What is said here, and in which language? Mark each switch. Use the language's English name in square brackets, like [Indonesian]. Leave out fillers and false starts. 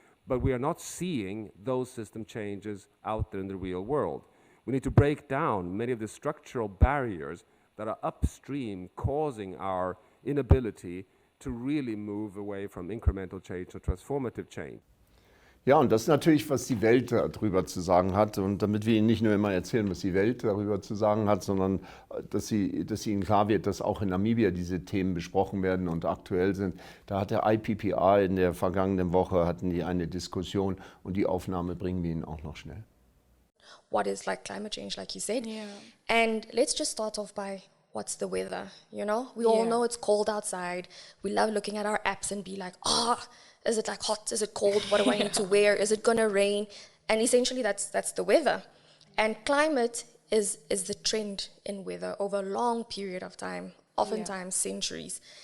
[English] But we are not seeing those system changes out there in the real world. We need to break down many of the structural barriers that are upstream causing our inability to really move away from incremental change to transformative change. [German] Ja, und das ist natürlich, was die Welt darüber zu sagen hat. Und damit wir Ihnen nicht nur immer erzählen, was die Welt darüber zu sagen hat, sondern dass Ihnen klar wird, dass auch in Namibia diese Themen besprochen werden und aktuell sind. Da hat der IPPR in der vergangenen Woche hatten die eine Diskussion und die Aufnahme bringen wir Ihnen auch noch schnell. [English] What is like climate change, like you said. Yeah. And let's just start off by what's the weather, you know? We all know it's cold outside. We love looking at our apps and be like, is it like hot? Is it cold? What do I need to wear? Is it gonna rain? And essentially that's the weather. And climate is the trend in weather over a long period of time, oftentimes centuries.